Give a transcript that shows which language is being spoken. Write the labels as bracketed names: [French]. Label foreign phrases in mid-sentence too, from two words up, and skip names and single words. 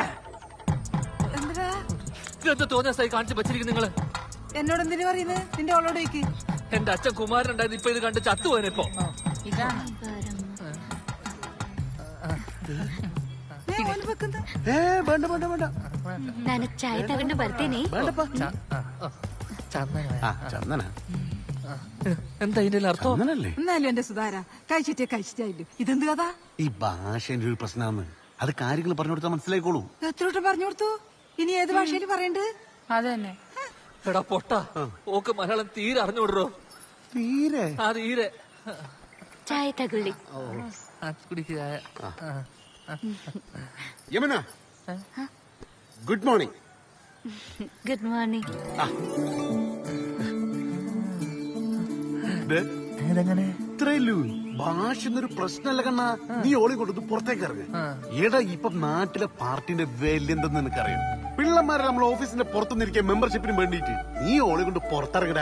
[Malayalam] എന്താ എന്താ തോന്നിയ സ്ഥലം കാണിച്ച് വെച്ചിരിക്കും നിങ്ങള്? എന്നോട് എന്തിനു പറയുന്നത്? നിന്റെ അവളോട് ചോദിക്ക്. എന്റെ അച്ഛൻ കുമാരൻ ഉണ്ടായിരുന്നു, ഇപ്പൊ ഇത് കണ്ട് ചത്തുപോയനിപ്പോ. ഇതാണ് വേണ്ട വേണ്ട വേണ്ട, [Kannada] ನಾನು ಚಾಯ್ ತಗೊಂಡು ಬರ್ತೀನಿ. [Malayalam] ചന്ദന എന്താ ഇതിന്റെ അർത്ഥം? ചന്ദനല്ലേ? എന്നാലും എന്റെ സുധാര കഴിച്ചിട്ടായില്ലോ. ഇതെന്ത് കഥ? ഈ ഭാഷേന്റെ ഒരു പ്രശ്നമാണ്. അത് കാര്യങ്ങൾ പറഞ്ഞു കൊടുത്താൽ മനസ്സിലായിക്കോളൂ. എത്രോട്ടം പറഞ്ഞു കൊടുത്തു? ഇനി ഏത് ഭാഷയിൽ പറയണ്ട്? അത് തന്നെ. എടാ പൊട്ട, ഓക്ക് മലയാളം തീരെ അറിഞ്ഞുവിടറോ? തീരെ തീരെ. [Kannada] ಚಾಯ್ ತಗೊಳ್ಳಿ. [Malayalam] കുടിക്കുക. യമുന, [English] Good morning. Good morning. [Malayalam] ഇത്രയല്ലൂ ഭാഷ എന്നൊരു പ്രശ്നമല്ല കണ്ണാ. നീ ഓളി കൊടുത്ത് പുറത്തേക്ക് ഇറങ്ങ. എടാ ഇപ്പൊ നാട്ടിലെ പാർട്ടിന്റെ വില എന്തെന്ന് നിനക്കറിയാം. പിള്ളമാരെ നമ്മൾ ഓഫീസിന്റെ പുറത്തുനിന്നിരിക്കാൻ മെമ്പർഷിപ്പിന് വേണ്ടിട്ട് നീ ഓളി കൊണ്ട് പുറത്തിറങ്ങടാ.